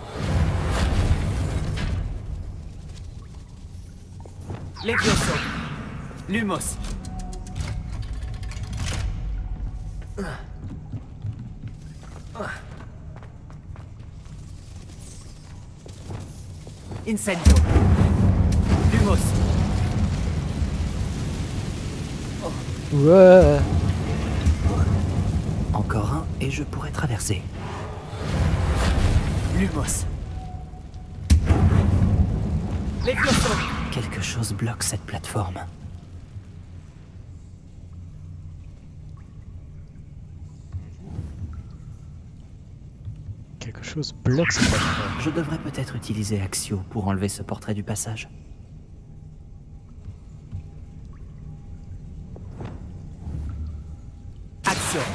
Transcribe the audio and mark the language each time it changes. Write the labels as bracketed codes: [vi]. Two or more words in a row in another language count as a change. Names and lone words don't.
[fr] Levioso. Lumos. Incendio. Lumos. Ouais. Encore un et je pourrais traverser. Lumos. Levioso. Quelque chose bloque cette plateforme. Quelque chose bloque cette plateforme. Je devrais peut-être utiliser Axio pour enlever ce portrait du passage. Axio.